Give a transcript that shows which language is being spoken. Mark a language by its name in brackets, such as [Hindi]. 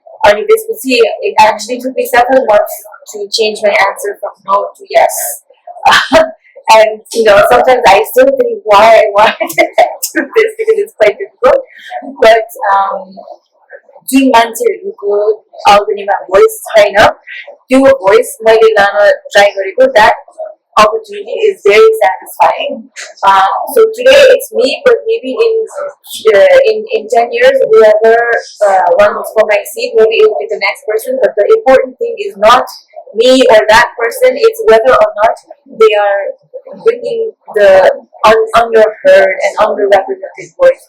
[English] And [Nepali] त्यसपछि [English] it actually took me several months to change my answer from no to yes. And sometimes I still think why did I do this, because it's quite difficult. [Nepali] But जुन मान्छेहरूको अल्बनीमा voice छैन त्यो voice मैले लान try गरेको, that [English] opportunity is very satisfying. So today it's me, but maybe in 10 years, whoever runs for my seat, maybe it will be the next person. But the important thing is not me or that person; it's whether or not they are bringing the underheard and underrepresented voice.